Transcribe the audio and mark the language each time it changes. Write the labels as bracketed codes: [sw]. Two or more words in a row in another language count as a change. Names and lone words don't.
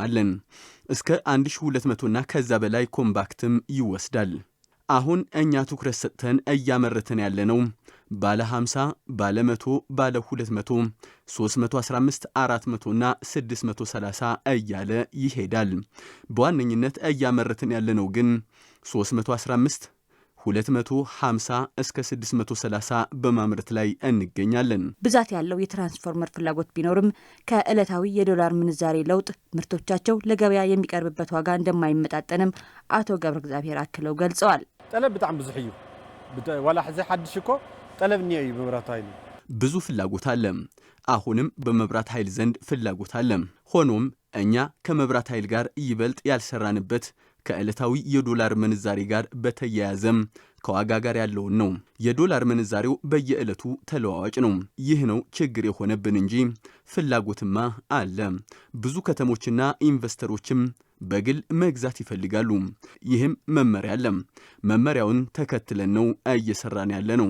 [am] አለን። እስከ 1200 እና ከዛ በላይ ኮምባክትም ይወስዳል። አሁን እኛ ትኩረት ሰጥተን እያመረተን ያለነው ባለ 50፣ ባለ 100፣ ባለ 200፣ 315፣ 400 እና 630 እያለ ይሄዳል። በዋነኝነት እያመረተን ያለነው ግን 315 250 እስከ 630 በማምረት ላይ እንገኛለን። ብዛት ያለው የትራንስፎርመር ፍላጎት ቢኖርም ከዕለታዊ የዶላር ምንዛሬ ለውጥ ምርቶቻቸው ለገበያ የሚቀርብበት ዋጋ እንደማይመጣጠንም አቶ ገብረ እግዚአብሔር አክለው ገልጸዋል። [ti] ጠለብ በጣም ብዙ እዩ ወላ ሕዚ ሓድሽ እኮ ጠለብ [am] ነው በመብራት ኃይል ብዙ ፍላጎት አለ። አሁንም በመብራት ኃይል ዘንድ ፍላጎት አለ። ሆኖም እኛ ከመብራት ኃይል ጋር ይበልጥ ያልሰራንበት ከዕለታዊ የዶላር ምንዛሬ ጋር በተያያዘም ከዋጋ ጋር ያለውን ነው። የዶላር ምንዛሬው በየዕለቱ ተለዋዋጭ ነው። ይህ ነው ችግር የሆነብን እንጂ ፍላጎትማ አለ። ብዙ ከተሞችና ኢንቨስተሮችም በግል መግዛት ይፈልጋሉ። ይህም መመሪያ አለ። መመሪያውን ተከትለን ነው እየሰራን ያለ ነው።